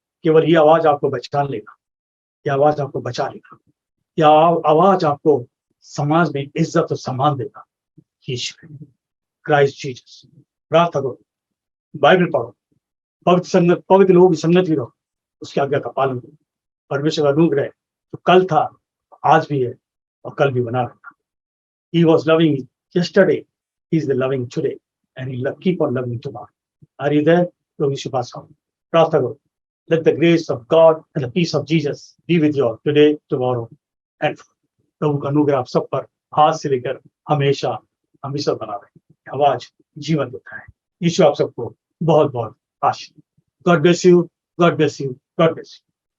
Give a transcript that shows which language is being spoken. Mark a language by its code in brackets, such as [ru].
[hi] केवल ये आवाज आपको बचा लेगा, यह आवाज आपको बचा लेगा, यह आवाज आपको समाज में इज्जत और सम्मान देगा। Christ Jesus. प्रार्थना करो, बाइबल पढ़ो, पवित्र लोगों की संगत भी रहो, उसकी आज्ञा का पालन करो। परमेश्वर का अनुग्रह जो कल था, आज भी है और कल भी बना रहेगा। [en] He was loving yesterday, he is the loving today, and he'll keep on loving tomorrow. Are you there? [hi] प्रभु यीशु पास आओ, प्रार्थना करो। [en] Let the grace of God and the peace of Jesus be with you all today, tomorrow and forever. [hi] प्रभु का अनुग्रह आप सब पर आज से लेकर हमेशा हमेशा बना रहे। आवाज जीवन देता है। यीशु आप सबको बहुत बहुत आशीष। [en] God bless you, God bless you, God bless you.